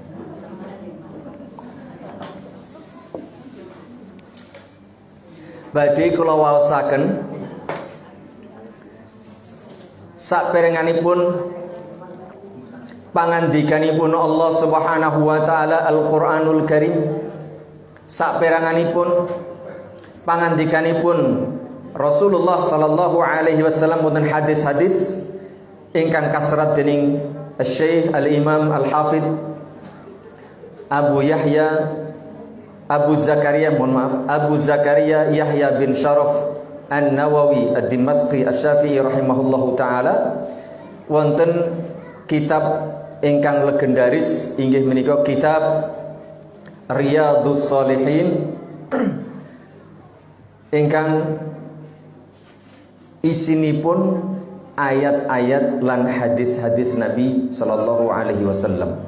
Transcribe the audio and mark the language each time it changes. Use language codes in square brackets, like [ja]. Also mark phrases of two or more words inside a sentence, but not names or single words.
[jv] Badhe kula waosaken saperenganipun pangandikanipun Allah [ar] سبحانه وتعالى [jv] Al-Qur'anul Karim, saperanganipun pangandikanipun Rasulullah [ar] صلى الله عليه وسلم [jv] wonten hadis-hadis ingkang kasrat dening Syekh Al-Imam Al-Hafidh Abu Zakaria Yahya bin Syaraf An-Nawawi Ad-Dimashqi Asy-Syafi'i [ar] رحمه الله تعالى [jv] wonten kitab ingkang legendaris inggih menika kitab Riyadhus Shalihin ingkang isinipun ayat-ayat lan hadis-hadis Nabi [ar] صلى الله عليه وسلم.